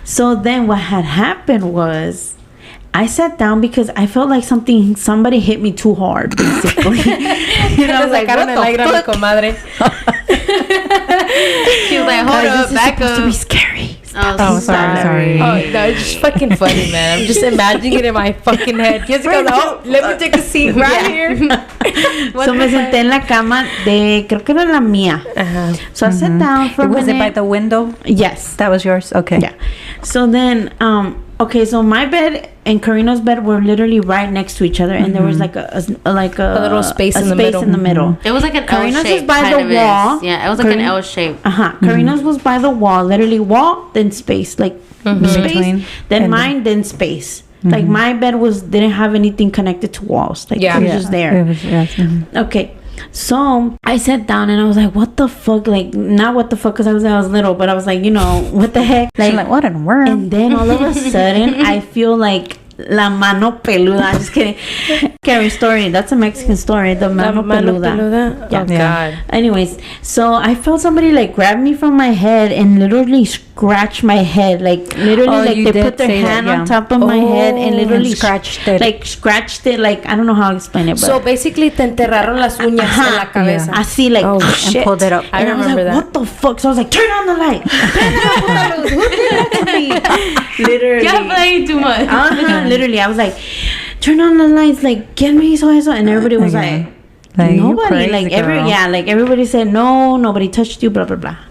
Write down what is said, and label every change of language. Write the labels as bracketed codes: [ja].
[en] So then what had happened was, I sat down because I felt like somebody hit me too hard, basically. You know, I was like, what the fuck? She was like, hold up, back up. It's supposed to be scary. Oh, sorry. Oh, no, it's just fucking funny, man. I'm just imagining it in my fucking head. Jessica, let me take a seat right here. [es] So me senté en la cama de, creo que era la mía. [en] So I sat down for a minute. Was it by the window? Yes. That was yours? Okay. Yeah. So then, okay, so my bed and Karina's bed were literally right next to each other, and there was like a little space in the middle. It was like an Karina's L shape. was by the wall. Yeah, it was like an L shape. Karina's was by the wall, literally wall, then space, like space, between, then mine, then space. Like my bed didn't have anything connected to walls. Like it was just there. It was, Okay. So I sat down and I was like, what the fuck? Like, not what the fuck, because I was little, but I was like, you know, what the heck? Like what in the world? And then all of a sudden, I feel like [es] la mano peluda. [en] I'm just kidding. Scary story. That's a Mexican story. The mano peluda. Yeah. Oh, God. Anyways, so I felt somebody like grab me from my head and literally scratch my head. Like literally, like they put their hand on top of my head and literally scratched it. Like I don't know how to explain it. But so basically, [es] te enterraron las uñas en la cabeza. Así like, [en] and pulled it up. And I remember that. What the fuck? So I was like, turn on the light. Who did that to me? Literally. You're playing too much. Literally, I was like, turn on the lights, like, get me so, and everybody was like nobody, like everybody said no, nobody touched you, blah blah blah.